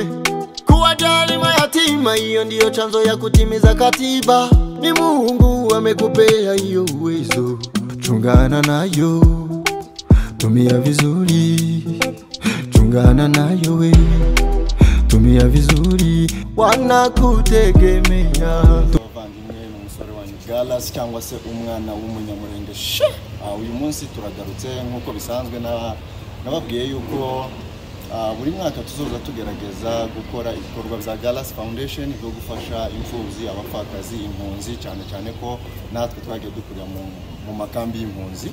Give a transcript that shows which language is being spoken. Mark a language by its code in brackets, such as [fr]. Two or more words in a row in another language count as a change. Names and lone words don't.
[sw] Kuwajali mayatima, hiyo ndiyo chanzo ya kutimiza katiba. Ni Mungu amekupea hiyo uwezo, chungana nayo, tumia vizuri. Chungana nayo we, tumia vizuri, wanakutegemea. [rw] Galas cyangwa se umwana w'umunyamurenge. Uyu munsi turagarutse nkuko bisanzwe nababwiye yuko buri mwaka tuzoza tugerageza gukora ibikorwa bya Galas Foundation byo gufasha imfubyi, abapfakazi, impunzi, cyane ko natwe twagiye dukurira mu makambi y'impunzi.